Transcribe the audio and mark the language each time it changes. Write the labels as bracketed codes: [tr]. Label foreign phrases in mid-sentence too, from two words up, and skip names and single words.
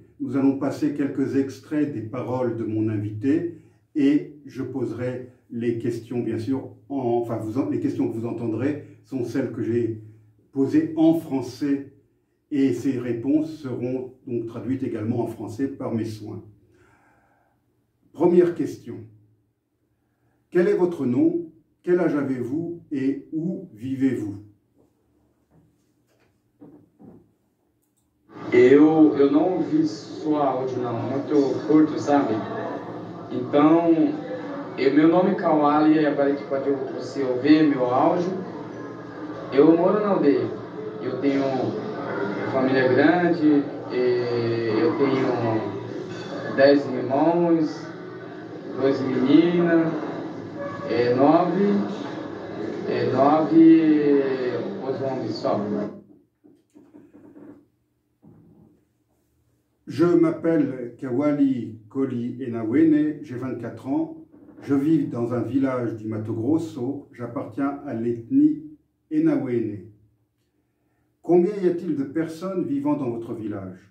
[fr] Nous allons passer quelques extraits des paroles de mon invité et je poserai les questions, bien sûr, les questions que vous entendrez sont celles que j'ai posées en français et ces réponses seront donc traduites également en français par mes soins. Première question. Quel est votre nom? Quel âge avez-vous et où vivez-vous? [pt] Eu não ouvi sua áudio não, muito curto, sabe? Então, meu nome é Kawali, agora que pode você ouvir meu áudio. Eu moro na aldeia, eu tenho família grande, eu tenho 10 irmãos, 2 meninas, 9 os homens só. [fr] Je m'appelle Kawali Koli Enawenê, j'ai 24 ans, je vis dans un village du Mato Grosso, j'appartiens à l'ethnie Enawene. Combien y a-t-il de personnes vivant dans votre village?